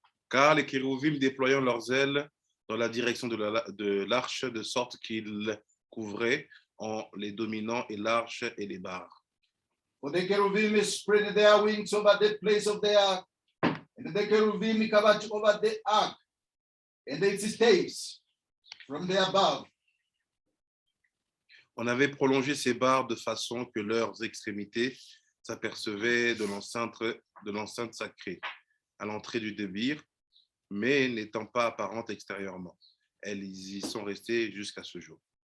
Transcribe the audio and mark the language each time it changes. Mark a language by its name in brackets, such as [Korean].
[French] Car les kérouvim déployant leurs ailes dans la direction de l'arche, de sorte qu'ils couvraient en les dominant et l'arche et les barres. [English] For the cherubim spread their wings over the place of the ark, and the cherubim covered over the ark, and its staves from the above. [French] On avait prolongé ces barres de façon que leurs extrémités s'apercevaient de l'enceinte sacrée à l'entrée du débir, mais n'étant pas apparentes extérieurement. Elles y sont restées jusqu'à ce jour.